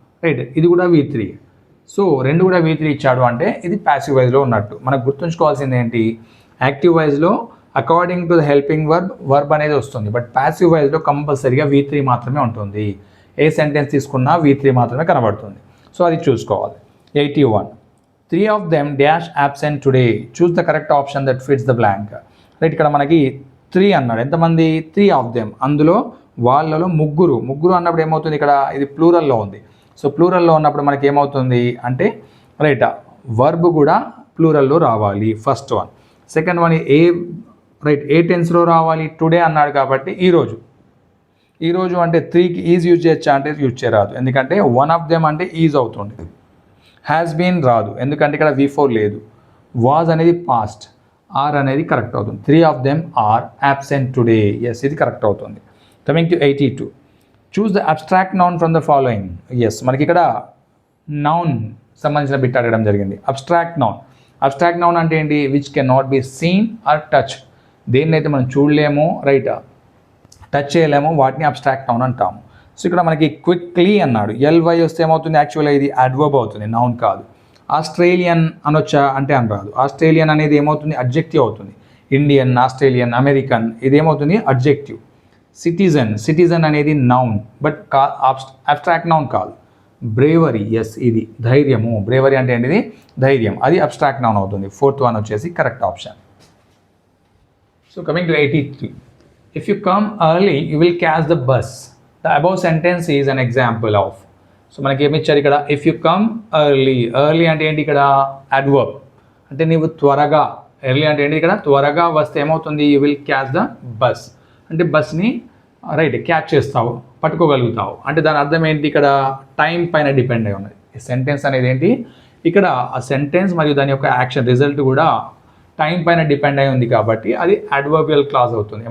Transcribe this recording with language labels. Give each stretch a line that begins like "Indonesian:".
Telugu: Right, ఇది కూడా V3. So రెండు కూడా V3 ఇచ్చాడు అంటే ఇది ప్యాసివ్ వాయిస్లో ఉన్నట్టు. మనకు గుర్తుంచుకోవాల్సింది ఏంటి, యాక్టివ్ వాయిస్లో according to the helping verb అనేది వస్తుంది, బట్ ప్యాసివ్ వాయిస్లో కంపల్సరీగా V3 మాత్రమే ఉంటుంది. ఏ సెంటెన్స్ తీసుకున్నా V3 మాత్రమే కనబడుతుంది. సో అది చూసుకోవాలి. 81.
English: 3 of them dash absent today. Choose the correct option that fits the blank.
Telugu: Right, ఇక్కడ మనకి 3 అన్నాడు, ఎంతమంది,
English: 3 of them,
Telugu: అందులో వాళ్ళలో ముగ్గురు అన్నప్పుడు ఏమవుతుంది, ఇక్కడ ఇది ప్లూరల్లో ఉంది. సో ప్లూరల్లో ఉన్నప్పుడు మనకి ఏమవుతుంది అంటే రైట్ వర్బ్ కూడా ప్లూరల్లో రావాలి, ఫస్ట్ వన్. సెకండ్ వన్ ఏ టెన్స్లో రావాలి, టుడే అన్నాడు కాబట్టి ఈరోజు అంటే 3కి ఈజ్ యూజ్ చేయొచ్చా అంటే యూజ్ చేయరాదు, ఎందుకంటే
English: one of them
Telugu: అంటే ఈజ్ అవుతుంది. హ్యాస్ బీన్ రాదు ఎందుకంటే ఇక్కడ V4 లేదు. వాజ్ అనేది పాస్ట్, ఆర్ అనేది కరెక్ట్ అవుతుంది.
English: 3 of them are absent today.
Telugu: Yes ఇది కరెక్ట్ అవుతుంది.
English: Coming to 82. Choose the abstract noun from the following.
Telugu: Yes మనకి ఇక్కడ నౌన్ సంబంధించిన బిట్ అడగడం జరిగింది.
English: abstract noun
Telugu: అంటే ఏంటి,
English: Which can not be seen or touch.
Telugu: దేన్నైతే మనం చూడలేము రైట్ టచ్ చేయలేము వాటిని అబ్స్ట్రాక్ట్ నౌన్ అంటాము. సో ఇక్కడ మనకి క్విక్లీ అన్నాడు, LY వస్తే ఏమవుతుంది, యాక్చువల్గా ఇది అడ్వర్బ్ అవుతుంది, నౌన్ కాదు. ఆస్ట్రేలియన్ అనొచ్చా అంటే అనరాదు. ఆస్ట్రేలియన్ అనేది ఏమవుతుంది, అడ్జెక్టివ్ అవుతుంది. Indian, Australian, American ఇదేమవుతుంది adjective. Citizen అనేది నౌన్ బట్ అబ్స్ట్రాక్ట్ నౌన్ కాదు. బ్రేవరీ, ఎస్ ఇది ధైర్యము, బ్రేవరీ అంటే ఏంటిది ధైర్యం, అది అబ్స్ట్రాక్ట్ నౌన్ అవుతుంది. ఫోర్త్ వన్ వచ్చేసి correct option.
English: So coming to 83. If you come early, you will catch the bus. The above sentence is an example of.
Telugu: So మనకి ఏమి ఇచ్చారు ఇక్కడ,
English: If you come early.
Telugu: Early అంటే ఏంటి ఇక్కడ, adverb. అంటే నీవు త్వరగా, ఎర్లీ అంటే ఏంటి ఇక్కడ, త్వరగా వస్తే ఏమవుతుంది,
English: You will catch the bus.
Telugu: అంటే బస్ని రైట్ క్యాచ్ చేస్తావు, పట్టుకోగలుగుతావు. అంటే దాని అర్థం ఏంటి, ఇక్కడ టైం పైన డిపెండ్ అయి ఉన్నది. ఈ సెంటెన్స్ అనేది ఏంటి, ఇక్కడ ఆ సెంటెన్స్ మరియు దాని యొక్క యాక్షన్ రిజల్ట్ కూడా టైం పైన డిపెండ్ అయి ఉంది కాబట్టి అది అడ్వర్బియల్ క్లాజ్ అవుతుంది.